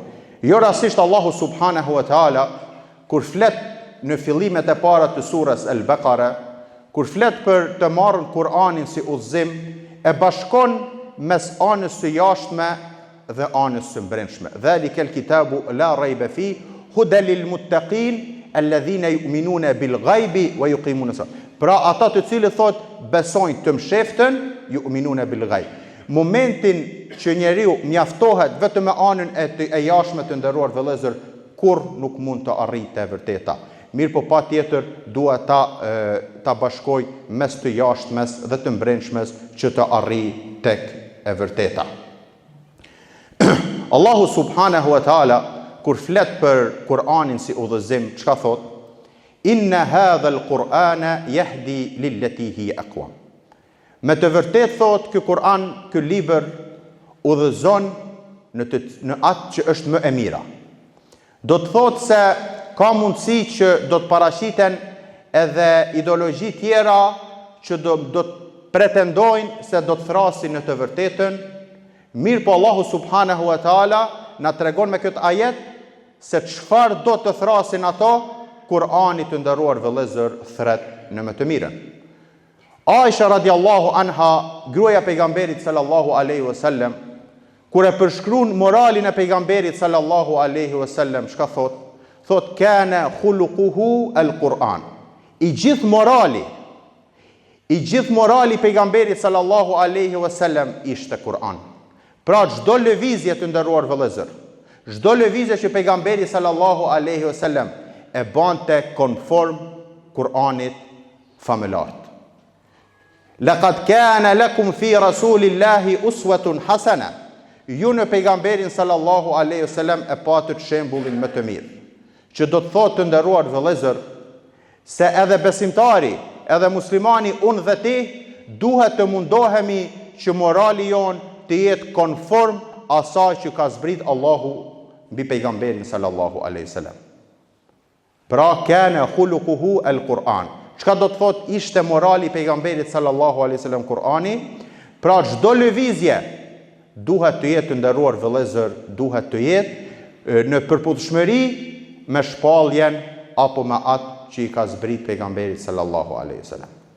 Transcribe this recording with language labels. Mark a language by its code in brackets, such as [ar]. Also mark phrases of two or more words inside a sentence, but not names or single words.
[sq] Jo rastisht Allahu [ar] سبحانه وتعالى [sq] kur flet në fillimet e para të surës Al-Baqara, kur flet për të marrën Kur'anin si udhëzim, e bashkon mes anës së jashtme dhe anës së brendshme. [ar] ذلك الكتاب لا ريب في هدى للمتقين الذين يؤمنون بالغيب ويقيمون الصلاة. [sq] Pra ata të cilët thot besojnë të msheftën, [ar] يؤمنون بالغيب. [sq] Momentin që njeriu mjaftohet vetëm me anën e jashtme të nderuar vëllezër, kur nuk mund të arrijë të vërteta. Mirë po patjetër dua ta bashkoj mes të jashtmes dhe të brendshmes që të arrijë tek e vërteta. Allahu [ar] سبحانه وتعالى [sq] kur flet për Kur'anin si udhëzim, çka thot? [ar] إن هذا القرآن يهدي للتي هي أقوم. [sq] Me të vërtet thot, ky Kur'an, ky libër udhëzon në atë që është më e mira. Do të thot se ka mundësi që do të parashiten edhe ideologji tjera që do të pretendojnë se do të thrasin në të vërtetën. Mirë po Allahu [ar] سبحانه وتعالى [sq] na tregon me këtë ajet se çfarë do të thrasin ato, Kur'ani të nderuar vëllezër thret në më të mirën. Aisha [ar] رضي الله عنها, [sq] gruaja pejgamberit [ar] صلى الله عليه وسلم, [sq] kur e përshkruan moralin e pejgamberit [ar] صلى الله عليه وسلم, [sq] çka thot? [ar] Thot كان خلقه القرآن. [sq] I gjithë morali pejgamberit [ar] صلى الله عليه وسلم [sq] ishte Kur'an. Pra çdo lëvizje të nderuar vëllezër, çdo lëvizje që pejgamberi [ar] صلى الله عليه وسلم [sq] e bante konform Kur'anit famëlart. [ar] لقد كان لكم في رسول الله أسوة حسنة. [sq] Ju në pejgamberin [ar] صلى الله عليه وسلم [sq] e patët shembullin më të mirë. Që do të thotë të nderuar vëllezër se edhe besimtari, edhe muslimani, unë dhe ti, duhet të mundohemi që morali jon të jetë konform asaj që ka zbrit Allahu mbi pejgamberin [ar] صلى الله عليه وسلم. Pra كان خلقه القرآن. [sq] Çka do të thotë ishte morali pejgamberit [ar] صلى الله عليه وسلم [sq] Kur'ani? Pra çdo lëvizje duhet të jetë të nderuar vëllezër, duhet të jetë në përputhshmëri me shpalljen apo me atë që i ka zbrit pejgamberit [ar] صلى الله عليه وسلم.